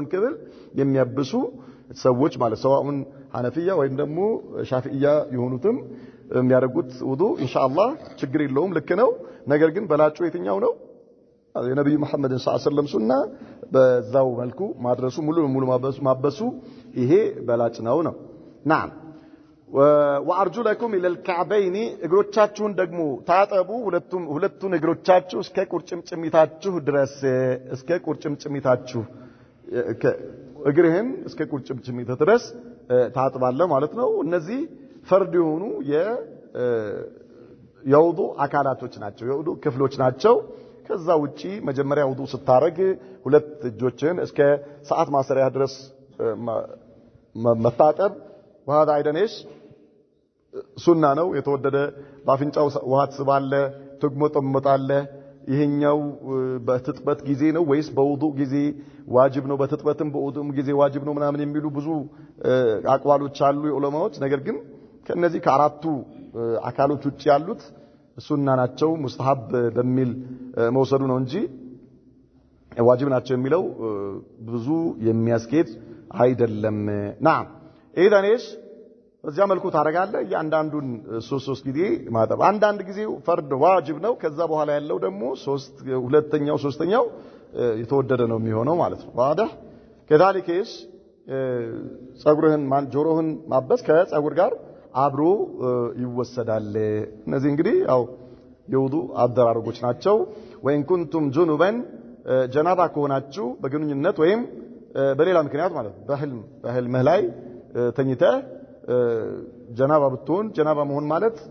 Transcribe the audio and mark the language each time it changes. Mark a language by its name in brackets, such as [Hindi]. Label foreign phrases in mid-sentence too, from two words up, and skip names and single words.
[Amharic] ክፍል የሚያብሱ ሰዎች ማለት ሰዋኡን ሐነፊያ ወይም ደግሞ ሻፊዒያ የሆኑትም የሚያደርጉት ውዱ ኢንሻአላህ ችግር የለውም ልክ ነው ነገር ግን በላጩ የትኛው ነው የነብዩ መሐመድ [Arabic] صلى الله عليه وسلم [Amharic] ሱና በዛው መልኩ ማድረሱ ሙሉ ማበሱ ይሄ በላጭ ነው [Arabic] نعم وارجلكم الى الكعبين [Amharic] እግሮቻችሁን ደግሞ ታጠቡ ሁለቱን እግሮቻችሁ እስከ ቁርጭምጭሚታችሁ ድረስ እስከ ቁርጭምጭሚታችሁ እግርህን እስከ ቁርጭምጭሚት ድረስ ታጥባለህ ማለት ነው እነዚህ ፈርድ የሆኑ የውዱ አካላቶች ናቸው የውዱ ክፍሎች ናቸው ከዛ ውጪ መጀመሪያ ውዱ ስታረግ ሁለት እጆችን እስከ ሰዓት ማሰሪያ ድረስ መታጠብ [Arabic] وهذا ايضا ايش [Amharic] ሱና ነው የተወደደ ባፍንጫው ውሃ ትስባለ ትግሞጠመጣለ ይሄኛው በትጥበት ጊዜ ነው ወይስ በውዱ ጊዜ ዋጅብ ነው በትጥበትም በውዱም ጊዜ ዋጅብ ነው ምናምን የሚሉ ብዙ አቋሎች አሉ የዑለማዎች ነገር ግን ከነዚህ ከአራቱ አካሎች ውጪ ያሉት ሱና ናቸው ሙስተሐብ በሚል መውሰዱ ነው እንጂ ዋጅብ ናቸው የሚለው ብዙ የሚያስኬድ አይደለም [Arabic] نعم اذا ايش [Amharic] በዚያ መልኩ ታረጋለህ ያንዳንዱን 3 ጊዜ ማጠብ አንዳንድ ጊዜ ፈርድ ዋጅብ ነው ከዛ በኋላ ያለው ደግሞ ሁለተኛው ሶስተኛው የተወደደ ነው የሚሆነው ማለት ነው [Arabic] واضح كذلك ايش [Amharic] ጸጉርህን ጆሮህን ማበስ ከጸጉር ጋር አብሮ ይወሰዳል እነዚህ እንግዲህ ያው የውዱ አደራረጎች ናቸው [Arabic] وإن كنتم جنبا [Amharic] ጀናባ ከሆናችሁ በግንኙነት ወይም በሌላ ምክንያት ማለት በህልምህ ላይ ተኝተህ ጀናባ ብትሆን ጀናባ መሆን ማለት